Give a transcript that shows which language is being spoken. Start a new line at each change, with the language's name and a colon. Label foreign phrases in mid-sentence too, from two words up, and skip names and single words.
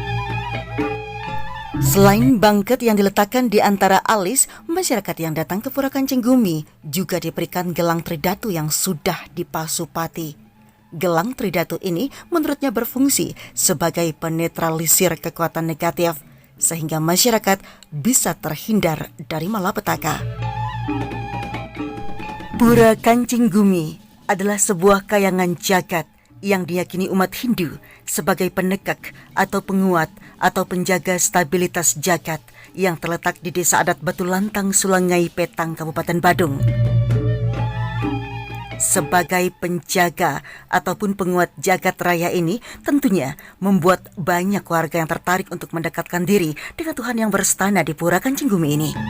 Indonesian: Selain bangket yang diletakkan di antara alis, masyarakat yang datang ke Pura Kancing Gumi juga diberikan gelang tridatu yang sudah dipasupati. Gelang tridatu ini menurutnya berfungsi sebagai penetralisir kekuatan negatif, sehingga masyarakat bisa terhindar dari malapetaka. Pura Kancing Gumi adalah sebuah kayangan jagat yang diyakini umat Hindu sebagai penegak atau penguat atau penjaga stabilitas jagat yang terletak di Desa Adat Batu Lantang, Sulangai Petang, Kabupaten Badung. Sebagai penjaga ataupun penguat jagat raya ini tentunya membuat banyak warga yang tertarik untuk mendekatkan diri dengan Tuhan yang berstana di Pura Kancing Gumi ini.